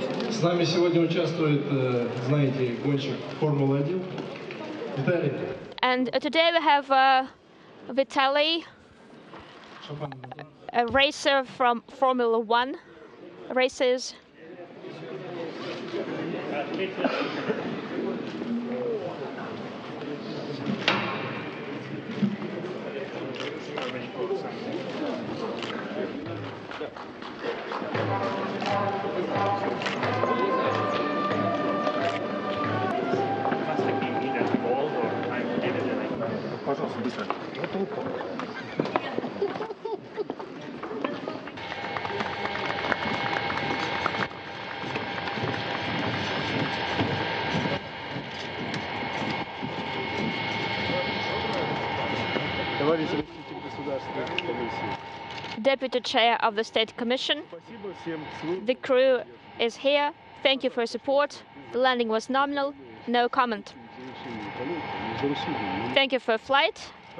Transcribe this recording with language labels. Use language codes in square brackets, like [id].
[ru] С нами сегодня участвует, знаете, гонщик Формулы-1 Виталий. [en] And today we have Vitaly, a racer from Formula 1 races. [ru] Пожалуйста, быстро. Товарищ руководитель Государственной комиссии. [en] Deputy Chair of the State Commission. The crew is here. Thank you for your support. The landing was nominal. No comment. Thank you for your flight.